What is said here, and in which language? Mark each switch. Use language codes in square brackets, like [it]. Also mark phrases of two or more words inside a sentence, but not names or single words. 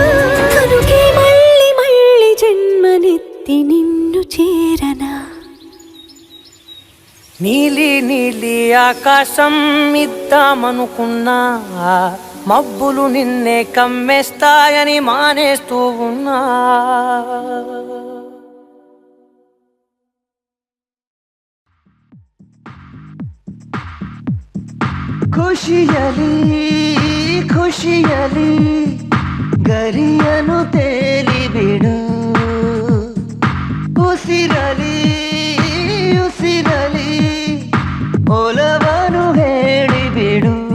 [te] కనుకే మళ్ళీ మళ్ళీ జన్మనెత్తి నిన్ను చేరనా. నీలి నీలి ఆకాశం ఇద్దామనుకున్నా, మబ్బులు నిన్నే కమ్మేస్తాయని మానేస్తూ ఉన్నా. [kn] ಖುಷಿಯಲಿ ಖುಷಿಯಲಿ ಗರಿಯನು ತೇಲಿ ಬಿಡು, ಉಸಿರಲಿ ಉಸಿರಲಿ ಒಲವನು ಹೇಳಿಬಿಡು.